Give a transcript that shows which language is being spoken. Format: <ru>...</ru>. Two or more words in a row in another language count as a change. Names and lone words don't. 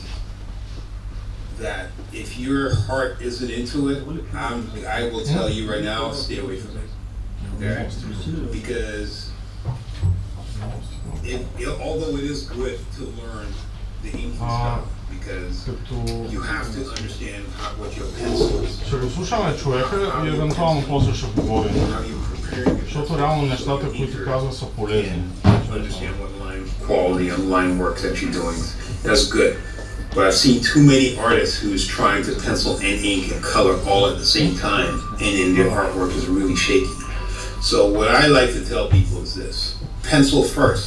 <en>That if your heart isn't into it, I will tell you right now, stay away from it. Okay? Because although it is good to learn the inking stuff, because you have to understand what your pencils.</en> <bg>Ще го слушаме човека и евентуално после ще говорим. Защото реално нещата, които казва, са полезни.</bg> <en>Understand what line quality and line work that you're doing. That's good. But I've seen too many artists who's trying to pencil and ink and color all at the same time, and then their artwork is really shaky. So what I like to tell people is this: pencil first.</en>